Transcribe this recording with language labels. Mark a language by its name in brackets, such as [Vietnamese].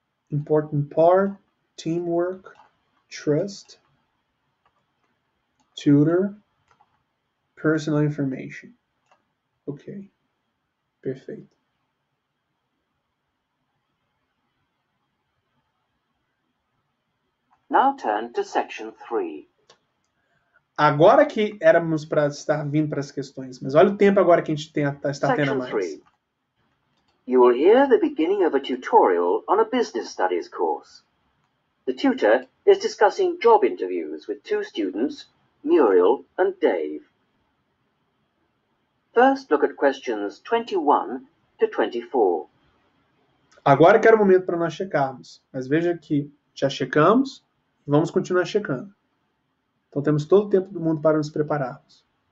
[English] Important part, teamwork, trust, tutor, personal information. Ok. [Portuguese] Perfeito. [English] Now turn to section 3. [Portuguese] Agora que éramos para estar vindo para as questões, mas olha o tempo agora que a gente está tendo a [English] Section [Portuguese] mais. [English] 3. You will hear the beginning of a tutorial on a business studies course. The tutor is discussing job interviews with two students, Muriel and Dave. First, look at questions 21 to 24. [Portuguese] Agora que era o momento para nós checarmos. Mas veja que já checamos e vamos continuar checando. Então temos todo o tempo do mundo para nos prepararmos.